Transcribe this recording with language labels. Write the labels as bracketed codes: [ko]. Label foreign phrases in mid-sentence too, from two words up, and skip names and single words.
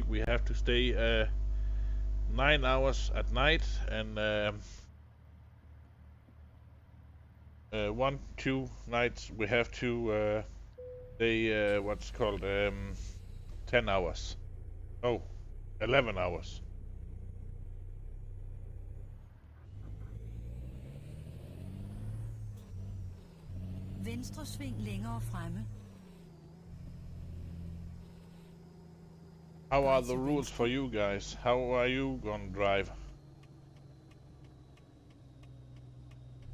[en] We have to stay 9 hours at night, and 1-2 nights we have to stay what's called 10 hours. Oh, 11 hours. [da] Venstre sving længere fremme. [en] How are the rules for you guys? How are you gonna drive?